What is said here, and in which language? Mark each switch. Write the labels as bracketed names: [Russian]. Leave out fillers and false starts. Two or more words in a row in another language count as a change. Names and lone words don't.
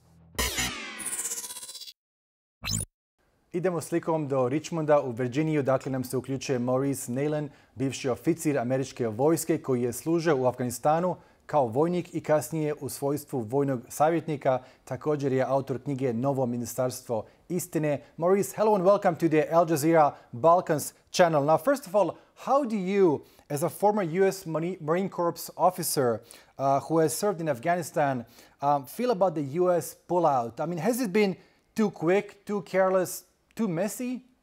[Bosnian] Idemo slikom do Richmonda u Virginiju, dakle nam se uključuje Maurice Naylon, bivši oficir američke vojske koji je služio u Afganistanu kao vojnik i kasnije u svojstvu vojnog savjetnika. Također je autor knjige Novo ministarstvo istine. [English] Maurice, hello and welcome to the Al Jazeera Balkans channel. Now, first of all, how do you, as a former U.S. Marine Corps officer who has served in Afghanistan, feel about the U.S. pullout? I mean, has it been too quick, too careless, too messy?